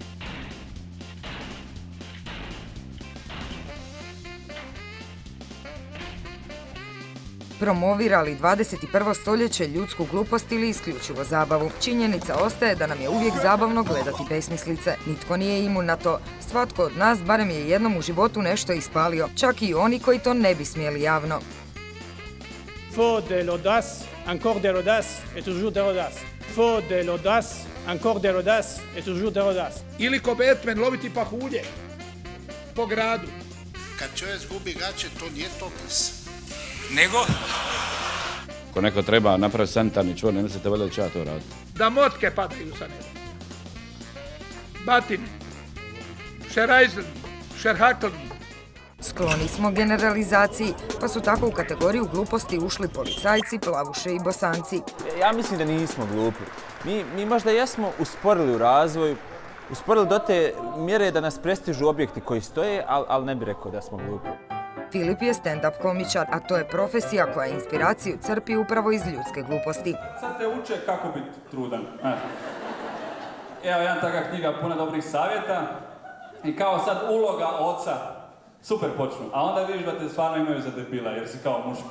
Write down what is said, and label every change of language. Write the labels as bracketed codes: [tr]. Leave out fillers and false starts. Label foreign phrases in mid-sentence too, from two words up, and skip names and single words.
[hr] Promovira li 21. stoljeće ljudsku glupost ili isključivo zabavu? Činjenica ostaje da nam je uvijek zabavno gledati besmislice. Nitko nije imun na to. Svatko od nas barem je jednom u životu nešto ispalio, čak i oni koji to ne bi smjeli javno. [fr] Faut de l'audace, encore de l'audace et toujours de l'audace. Faut de l'audace, encore de l'audace et toujours de l'audace. [hr] Ili ko Batman loviti pahulje po gradu. Kad čovjek zgubi gaće, to nije topless. Nego? Ako neko treba napraviti sanitarni čvor, ne mislite valjda da ću ja to raditi. Da motke padaju sa neba. Batine, šerajzl, šerhakl. Skloni smo generalizaciji, pa su tako u kategoriju gluposti ušli policajci, plavuše i bosanci. Ja mislim da nismo glupi. Mi možda jesmo usporili u razvoju, usporili do te mjere da nas prestižu objekti koji stoje, ali ne bih rekao da smo glupi. Filip je stand-up komičar, a to je profesija koja inspiraciju crpi upravo iz ljudske gluposti. Sad te uče kako biti trudan. Evo jedna taka knjiga puna dobrih savjeta i kao sad uloga oca. Super počnu, a onda vidiš da te stvarno imaju za debila jer si kao muško.